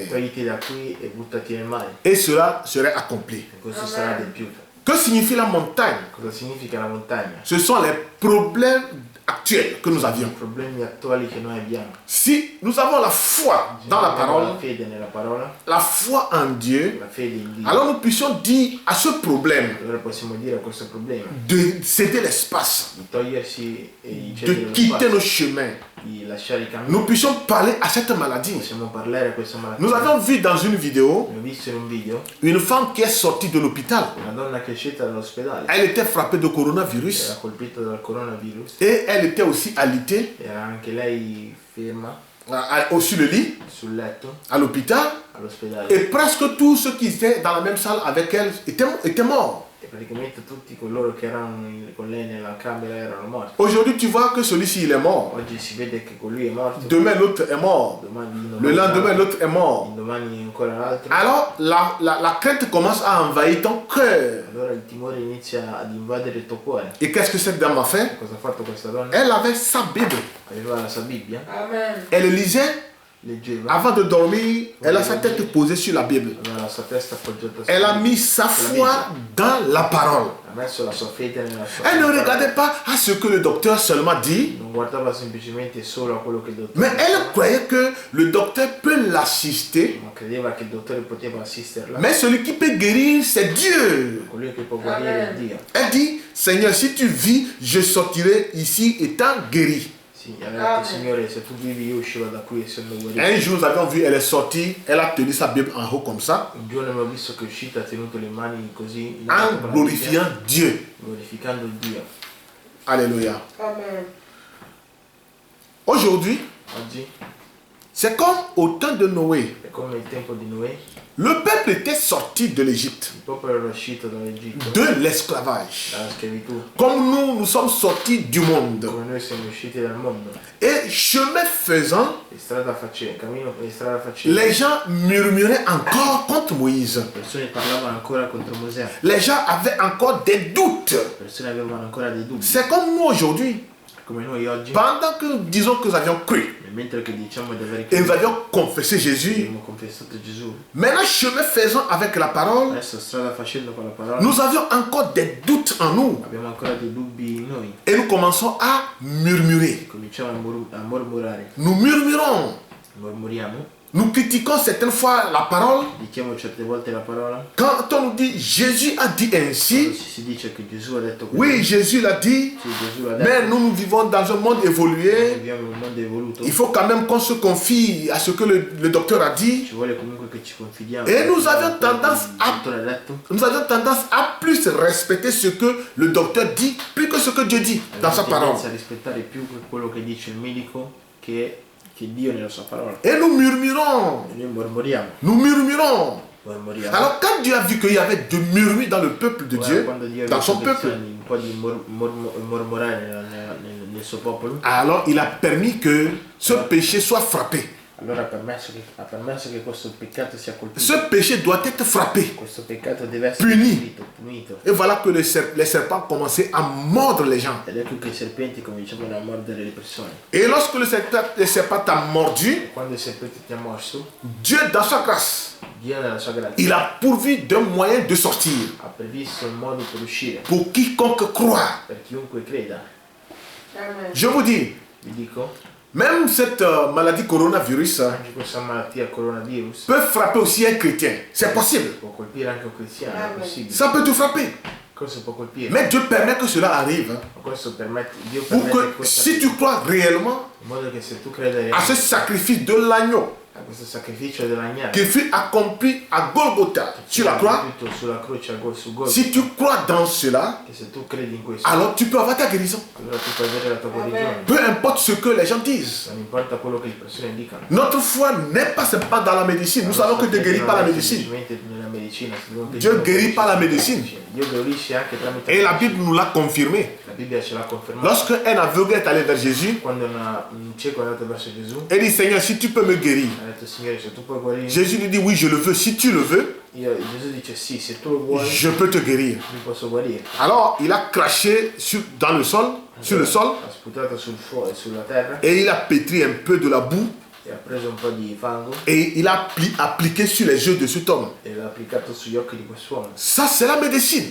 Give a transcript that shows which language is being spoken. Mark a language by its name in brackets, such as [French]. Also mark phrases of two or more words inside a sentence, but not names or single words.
[Italian] togliti da qui e buttati nel mare, [French] Et cela serait accompli. [Italian] e questo sarà adempiuto. [French] Que signifie la montagne? [Italian] Cosa significa la montagna? [French] Ce sont les problèmes actuels que nous [Italian] I [French] avions. [Italian] problemi attuali che noi abbiamo. [French] Si nous avons la foi dans la [Italian] Abbiamo la [French] parole, [Italian] fede nella parola, [French] la foi en Dieu, [Italian] la fede in Dio, [French] alors nous puissions dire à ce problème [Italian] allora possiamo dire a questo problema [French] de céder l'espace, [Italian] di togliersi e di [French] de [Italian] cedere lo [French] quitter nos [Italian] spazio, [French] chemins. [Italian] di lasciare i cammini. [French] Nous puissions parler à cette maladie. [Italian] Possiamo parlare a questa malattia. [French] Nous avions vu dans une vidéo [Italian] Abbiamo visto in un video [French] une femme qui est sortie de l'hôpital. [Italian] una donna che è uscita dall'ospedale, [French] Elle était frappée de [Italian] era [French] coronavirus [Italian] colpita dal coronavirus, [French] et elle était aussi alitée [Italian] era anche lei ferma [French] sur le lit [Italian] sul letto [French] à l'hôpital [Italian] all'ospedale [French] et presque tous ceux qui étaient dans la même salle avec elle étaient morts. [Italian] e praticamente tutti coloro che erano con lei nella camera erano morti. [French] Aujourd'hui, tu vois que celui-ci, il est mort. [Italian] Oggi si vede che con lui è morto, [French] Demain, l'autre est mort. Le lendemain, l'autre est mort. [Italian] domani ancora l'altro. [French] Alors, la crainte commence à envahir ton cœur. [Italian] Allora il timore inizia ad invadere il tuo cuore. [French] Et qu'est-ce que cette dame a fait? [Italian] Cosa ha fatto questa donna? [French] Elle avait sa Bible. [Italian] Aveva la sua Bibbia, [French] Elle lisait. [Italian] leggeva, [French] Avant de dormir, elle a sa tête posée sur la Bible. [Italian] aveva la sua testa appoggiata [French] Elle a [Italian] sulla [French] mis sa foi dans la parole. [Italian] ha messo la sua fede nella sua [French] Elle ne [Italian] parola. [French] regardait pas à ce que le docteur seulement dit, [Italian] Non guardava semplicemente solo a quello che il dottore [French] mais elle croyait que le docteur peut l'assister. [Italian] ma credeva che il dottore poteva assisterla. [French] Mais celui qui peut guérir, c'est Dieu. [Italian] Colui che può guarire è Dio. [French] Elle dit, Seigneur, si tu vis, je sortirai ici étant guéri. [Italian] Sì, aveva detto, Signore, se tu vivi io uscivo da qui essendo guarito. [French] Un jour, nous avions vu, elle est sortie, elle a tenu sa Bible en haut comme ça, [Italian] Un giorno abbiamo visto che è uscita, ha tenuto le mani così, [French] en glorifiant Dieu. [Italian] glorificando Dio. [French] Alléluia. Aujourd'hui, [Italian] Oggi [French] c'est comme au temps de Noé. [Italian] è come il tempo di Noè, [French] Le peuple était sorti de l'Égypte, [Italian] il popolo era uscito dall'Egitto, [French] de l'esclavage. [Italian] dalla schiavitù, [French] Comme nous sommes sortis du monde. [Italian] come noi siamo usciti dal mondo. [French] Et chemin faisant, [Italian] E strada facendo, cammino e strada facendo, [French] les gens murmuraient encore contre Moïse. [Italian] le persone parlavano ancora contro Mosè, [French] Les gens avaient encore des doutes. [Italian] le persone avevano ancora dei dubbi. [French] C'est comme nous aujourd'hui. [Italian] Come noi oggi, [French] Pendant que nous disons que nous avions cru [Italian] e mentre che diciamo di aver [French] et nous [Italian] creduto, [French] avions confessé Jésus, [Italian] abbiamo confessato Gesù, [French] maintenant chemin faisant avec la parole, [Italian] adesso strada facendo con la parola, [French] nous avions encore des doutes en nous. [Italian] abbiamo ancora dei dubbi in noi. [French] Et nous commençons à murmurer. [Italian] Cominciamo a mormorare, [French] Nous murmurons. [Italian] mormoriamo, [French] Nous critiquons certaines fois la parole. [Italian] diciamo certe volte la parola. [French] Quand on nous dit Jésus a dit [Italian] Quando [French] ainsi, [Italian] si dice che Gesù ha detto così, [French] oui, Jésus l'a dit, [Italian] sì, Gesù l'ha [French] mais [Italian] detto, [French] nous vivons dans un monde [Italian] noi [French] évolué. [Italian] viviamo in un mondo evoluto, [French] Il faut quand même qu'on se confie à ce que le docteur a dit. [Italian] ci vuole comunque che ci confidiamo. [French] E nous avions tendance [Italian] Il [French] a- [Italian] dottore ha detto, [French] Nous avions tendance à plus respecter ce que le docteur dit, plus que ce que Dieu dit dans sa [Italian] abbiamo [French] parole. [Italian] tendenza a rispettare più quello che dice il medico che Dio nella sua parola. [French] Et nous murmurons. [Italian] E noi mormoriamo, [French] Nous murmurons. [Italian] mormoriamo. [French] Alors quand Dieu a vu qu'il y avait de murmures dans le peuple de [Italian] Guarda, [French] Dieu, [Italian] quando Dio ha [French] dans [Italian] visto [French] son [Italian] che [French] peuple, [Italian] c'era un po' di mormorare nel suo popolo, [French] alors il a permis que ce péché soit frappé. [Italian] allora ha permesso che questo peccato sia colpito. [French] Ce péché doit être frappé. [Italian] Questo peccato deve essere [French] Puni. [Italian] punito. [French] Et voilà que les serpents commençaient à mordre les gens. [Italian] Ed ecco che i serpenti cominciavano a mordere le persone. [French] Et lorsque le serpent t'a mordu, [Italian] E quando il serpente ti ha morso, [French] Dieu dans sa grâce, [Italian] Dio nella sua grazia [French] il a pourvu d'un moyen de sortir [Italian] ha previsto un modo per uscire [French] pour quiconque croit. [Italian] per chiunque creda. [French] Je vous dis, [Italian] Vi dico, [French] même cette maladie coronavirus [Italian] anche questa malattia coronavirus [French] peut frapper aussi un chrétien. C'est possible. [Italian] può colpire anche un cristiano, è possibile. [French] Ça peut te frapper. [Italian] Questo può colpire. [French] Mais Dieu permet que cela arrive [Italian] Ma questo permette, Dio [French] pour [Italian] permette [French] que [Italian] questa [French] si tu crois réellement [Italian] in modo che se tu credi [French] à ce sacrifice de l'agneau, [Italian] a questo sacrificio dell'agnello [French] qui fut accompli à Golgotha, sur la croix. [Italian] tutto sulla croce su Golgotha, [French] Si tu crois dans cela, [Italian] che se tu credi in questo, [French] alors tu peux avoir ta guérison. [Italian] allora tu puoi avere la tua guarigione. [French] Peu importe ce que les gens disent. [Italian] Non importa quello che le persone dicano. [French] Notre foi n'est pas seulement dans la médecine. Nous savons que Dieu ne guérit pas la médecine. [Italian] Nella medicina, [French] Dieu ne guérit pas la médecine. [Italian] Dio guarisce anche tramite [French] Et la Bible nous l'a confirmé. [Italian] La Bibbia ce l'ha confermato. [French] Lorsque un aveugle est allé vers Jésus, [Italian] Quando un cieco è andato verso Gesù, [French] il dit Seigneur, si tu peux me guérir. [Italian] ha detto Signore, se tu puoi guarire, [French] Jésus lui dit oui, je le veux. Si tu le veux, [Italian] Gesù dice sì, se tu lo vuoi, [French] je peux te guérir. [Italian] mi posso guarire. [French] Alors il a craché dans le sol, sur le sol, [Italian] Ha sputato sulla terra [French] et il a pétri un peu de la boue [Italian] e ha preso un po' di fango [French] et il a appliqué sur les yeux de cet homme. [Italian] e l'ha applicato sugli occhi di quest'uomo. [French] Ça, c'est la médecine.